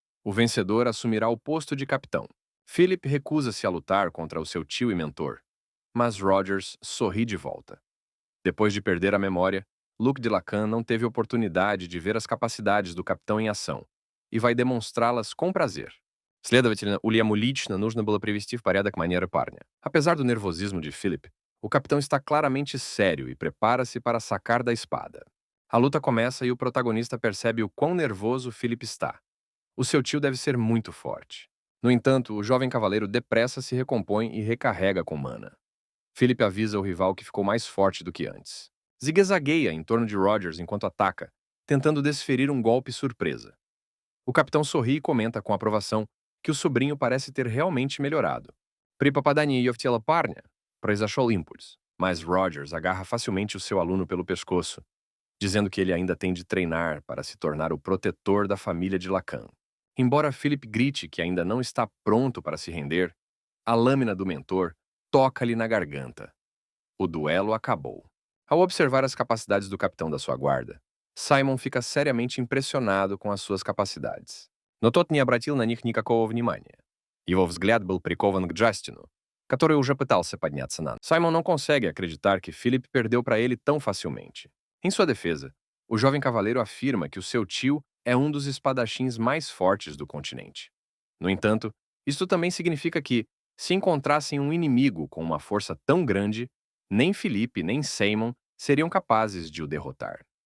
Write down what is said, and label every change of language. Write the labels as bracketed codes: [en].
[pt] O vencedor assumirá o posto de capitão. Philip recusa-se a lutar contra o seu tio e mentor, mas Rogers sorri de volta. Depois de perder a memória, Luke de Lacan não teve oportunidade de ver as capacidades do capitão em ação e vai demonstrá-las com prazer. [ru] Следовательно, Ульяму лично нужно было привести в порядок манеры парня. [pt] Apesar do nervosismo de Philip, o capitão está claramente sério e prepara-se para sacar da espada. A luta começa e o protagonista percebe o quão nervoso Philip está. O seu tio deve ser muito forte. No entanto, o jovem cavaleiro depressa se recompõe e recarrega com mana. Philip avisa o rival que ficou mais forte do que antes. Zigue-zagueia em torno de Rogers enquanto ataca, tentando desferir um golpe surpresa. O capitão sorri e comenta com aprovação que o sobrinho parece ter realmente melhorado. [ru] При попадании её в тело парня произошел импульс, [pt] mas Rogers agarra facilmente o seu aluno pelo pescoço, dizendo que ele ainda tem de treinar para se tornar o protetor da família de Lacan. Embora Philip grite que ainda não está pronto para se render, a lâmina do mentor toca-lhe na garganta. O duelo acabou. Ao observar as capacidades do capitão da sua guarda, Simon fica seriamente impressionado com as suas capacidades. [ru] Но тот не обратил на них никакого внимания. Его взгляд был прикован к Джастину, который уже пытался подняться на ноги. [pt] Simon não consegue acreditar que Philip perdeu para ele tão facilmente. Em sua defesa, o jovem cavaleiro afirma que o seu tio é um dos espadachins mais fortes do continente. No entanto, isto também significa que, se encontrassem um inimigo com uma força tão grande, nem Philip nem Simon seriam capazes de o derrotar.